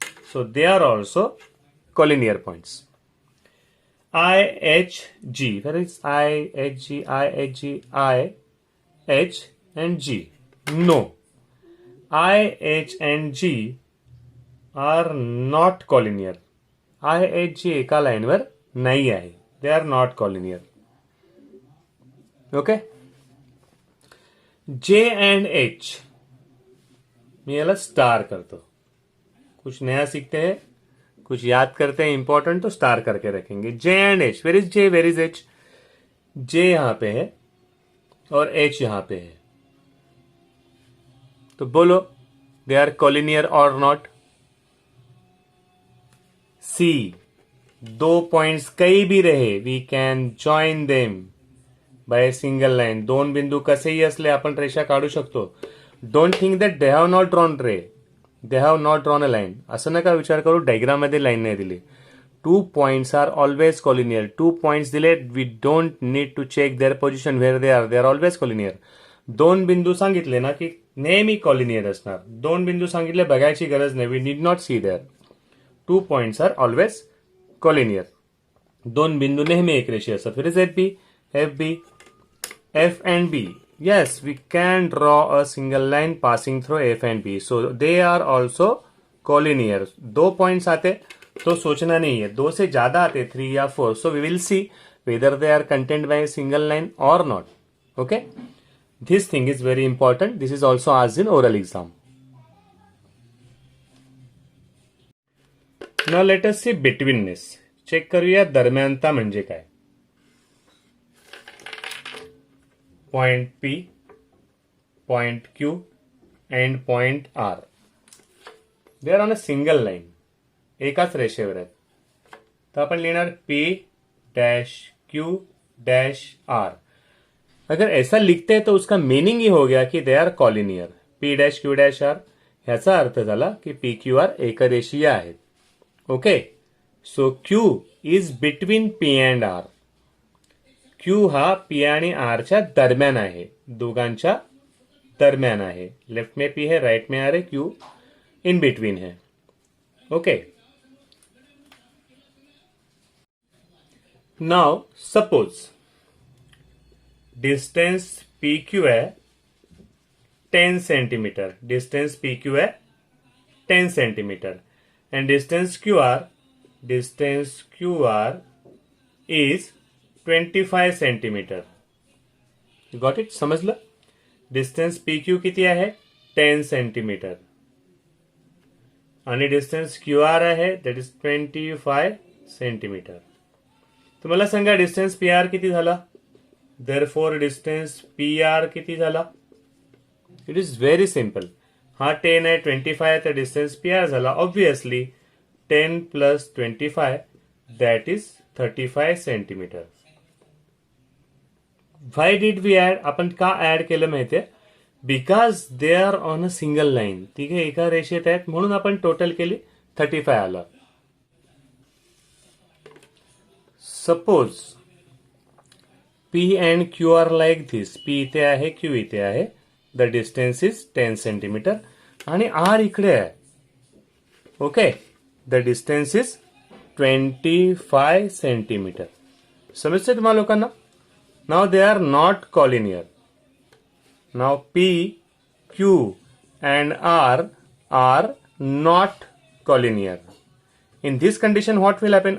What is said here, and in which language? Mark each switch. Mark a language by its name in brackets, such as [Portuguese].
[English] So they are also collinear points. IHG, where is IHG? I, H and G. No, I, H and G are not collinear. [Marathi] IHG एका लाईनवर नाही आहे. [English] They are not collinear. [Marathi] Okay, J end H मैं याला star करतो. [Hindi] कुछ नया सीखते हैं, कुछ याद करते हैं इंपॉर्टेंट, तो स्टार करके रखेंगे. J and H, [English] Where is J, where is H? [Hindi] J यहां पे है और H यहां पे है. तो बोलो [English] They are collinear और not. C, 2 points [Hindi] कहीं भी रहे, [English] We can join them by single line. [Marathi] 2 बिंदू कसेही असले आपण रेषा काढू शकतो. [English] Don't think that they have not drawn ray, they have not drawn a line. [Marathi] असं नका विचार करू डायग्राम मध्ये लाईन नाही दिली. [English] 2 points are always collinear. 2 points दिले, we don't need to check their position where they are always collinear. [Marathi] 2 बिंदू सांगितले ना की नेहमी कॉलिनियर असणार. 2 बिंदू सांगितले बघायची गरज नाही, [English] We need not see there. 2 points are always collinear. [Marathi] 2 बिंदू नेहमी एक रेषीय असतात. [Hindi] फिर F B, F and B. [English] Yes, we can draw a single line passing through F and B. So they are also collinear. [Hindi] 2 points आते तो सोचना नहीं है, 2 से ज्यादा आते 3 या 4. [English] So we will see whether they are contained by a single line or not. Okay? This thing is very important. This is also asked in oral exam. Now let us see betweenness. [Marathi] Check करूया दरम्यानता म्हणजे काय. [English] Point P, point Q and point R. They are on a single line. [Marathi] एकाच रेषेवर आहेत. तर आपण लिहिणार P dash Q dash R. [Hindi] अगर ऐसा लिखते हैं तो उसका मीनिंग ही हो गया कि [English] They are collinear. [Marathi] P dash Q dash R ह्याचा अर्थ झाला की P Q R एकरेषीय आहेत. [English] Okay, so Q is between P and R. [Marathi] Q हा P आणि R च्या दरम्यान आहे, दोघांच्या दरम्यान आहे. [Hindi] लेफ्ट में P है, राइट में R है, Q इन बिटवीन है. [English] Okay, now suppose distance PQ है 10 centimetre. Distance PQ है 10 centimetre and distance QR is 25 centimetre. Got it? समजलं? [Marathi] डिस्टन्स PQ किती आहे? 10 सेंटीमीटर आणि डिस्टन्स QR आहे [English] That is 25 centimetre. [Marathi] तर मला सांगा डिस्टन्स PR किती झाला? देअरफॉर डिस्टन्स PR किती झाला? [English] It is very simple. [Marathi] हा 10 आहे, 25 आहे, तर डिस्टन्स PR झाला obviously 10 plus 25 [English] That is 35 centimetre. Why did we add? [Marathi] आपण का ऍड केलं माहितीये? [English] Because they are on a single line. [Marathi] तिघे एका रेषेत आहेत म्हणून आपण टोटल केली 35 आलं. [English] Suppose P and Q are like this. [Marathi] P इथे आहे, Q इथे आहे. [English] the distance is 10 centimetre [Marathi] आणि R इकडे आहे. [English] Okay, the distance is 25 centimetre. [Marathi] समजते तुम्हाला लोकांना? [English] Now they are not collinear. Now P, Q and R are not collinear. In this condition what will happen?